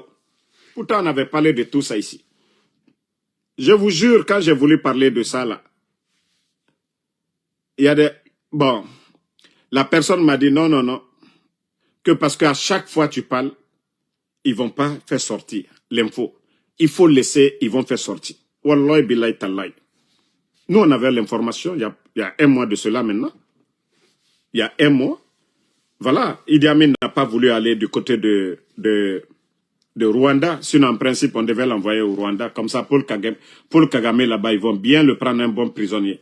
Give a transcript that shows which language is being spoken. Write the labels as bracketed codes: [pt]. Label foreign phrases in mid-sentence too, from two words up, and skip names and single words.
[fr] Pourtant, on avait parlé de tout ça ici. Je vous jure, quand j'ai voulu parler de ça, là, il y a des... Bon, la personne m'a dit, non, non, non, que parce qu'à chaque fois tu parles, ils ne vont pas faire sortir l'info. Il faut laisser, ils vont faire sortir. [ar] Wallahi billahi tallahi. [fr] Nous, on avait l'information il y a un mois de cela maintenant. Il y a un mois. Voilà, Idi Amin n'a pas voulu aller du côté de Rwanda. Sinon, en principe, on devait l'envoyer au Rwanda. Comme ça, Paul Kagame là-bas, ils vont bien le prendre un bon prisonnier.